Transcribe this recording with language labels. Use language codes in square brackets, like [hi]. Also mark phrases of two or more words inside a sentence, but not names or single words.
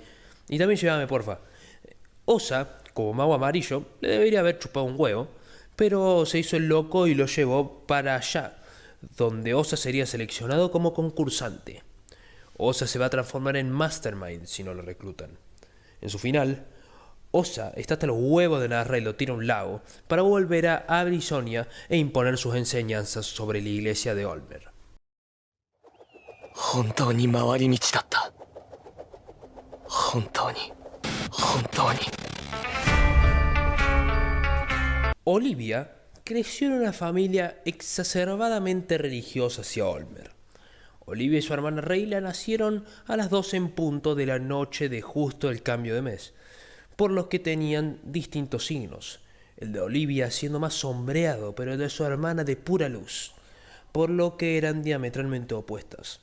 [es] Y también llévame, porfa. Osa, como mago amarillo, le debería haber chupado un huevo, pero se hizo el loco y lo llevó para allá, donde Osa sería seleccionado como concursante. Osa se va a transformar en Mastermind si no lo reclutan. En su final, Osa está hasta los huevos de narrar y lo tira a un lago para volver a Abrisonia e imponer sus enseñanzas sobre la iglesia de Olmer. [ja] 本当に回り道だった。本当に。 [es] Olivia creció en una familia exacerbadamente religiosa hacia Olmer. Olivia y su hermana Reyla nacieron a las 12 en punto de la noche de justo el cambio de mes, por lo que tenían distintos signos, el de Olivia siendo más sombreado, pero el de su hermana de pura luz, por lo que eran diametralmente opuestas.